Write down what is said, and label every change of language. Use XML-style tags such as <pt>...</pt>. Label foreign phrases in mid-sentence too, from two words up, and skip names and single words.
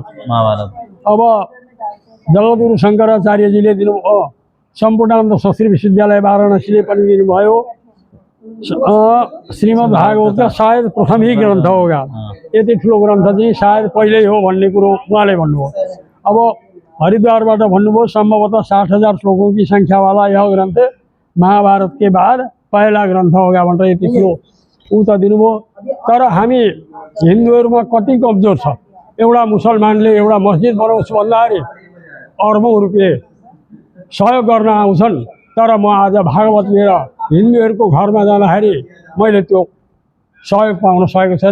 <ne>अब जगद्गुरु शङ्कराचार्यजीले दिनुभयो, सम्पूर्णानन्द शास्त्री विश्वविद्यालय वाराणसीले पनि दिनुभयो। श्रीमद् भागवत सायद प्रथमै ग्रन्थ होगा, यति ठुलो ग्रन्थ चाहिँ सायद पहिल्यै हो भन्ने कुरो उहाँले भन्नुभयो। अब हरिद्वारबाट भन्नुभयो</ne> <hi>सम्भवतः 60,000 श्लोकों की संख्या वाला यह ग्रन्थ महाभारत के बाद पहला ग्रन्थ होगा</hi> <ne>भनेर यति ठुलो ऊ त दिनुभयो। तर हामी हिन्दूहरूमा कति कमजोर छ। एउटा मुसलमानले एउटा मस्जिद बनाउँछु भन्दाखेरि अर्बौं रुपियाँ सहयोग गर्न आउँछन्, तर म आज भागवत लिएर हिन्दूहरूको घरमा जाँदाखेरि मैले त्यो सहयोग पाउन सकेको छैन।</ne>